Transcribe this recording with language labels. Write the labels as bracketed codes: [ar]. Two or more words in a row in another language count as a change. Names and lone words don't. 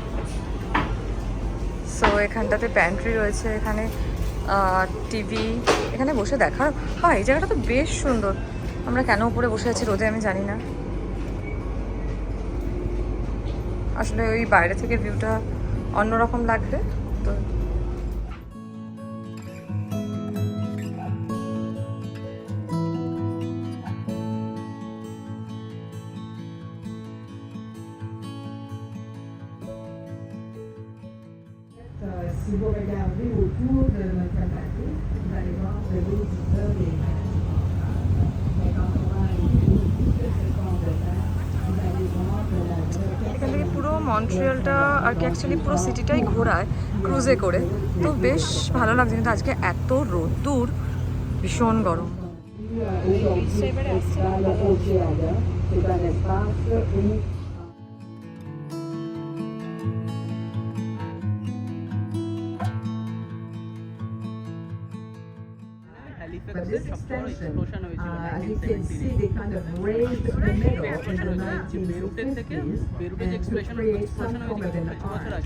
[bn] সো এখানটাতে প্যান্ট্রি রয়েছে, এখানে টিভি, এখানে বসে দেখার। হ্যাঁ এই জায়গাটা তো বেশ সুন্দর। আমরা কেন উপরে বসে আছি রোদে আমি জানি না, আসলে ওই বাইরে থেকে ভিউটা অন্যরকম লাগবে। তো [fr] Si vous regardez autour de notre bateau, vous allez voir le dos du fleuve et quand on va arriver au bout de ce pont de terre, vous allez voir que la [bn] এখান থেকে পুরো মন্ট্রিয়ালটা আর কি অ্যাকচুয়ালি পুরো সিটিটাই ঘোরায় ক্রুজে করে, তো বেশ ভালো লাগছে। কিন্তু আজকে এত রোদ্দুর, ভীষণ গরম। [fr] c'est un espace où [en] But this extension, as you can see, they kind of raised the middle in the 1950s and to create some form of an arch.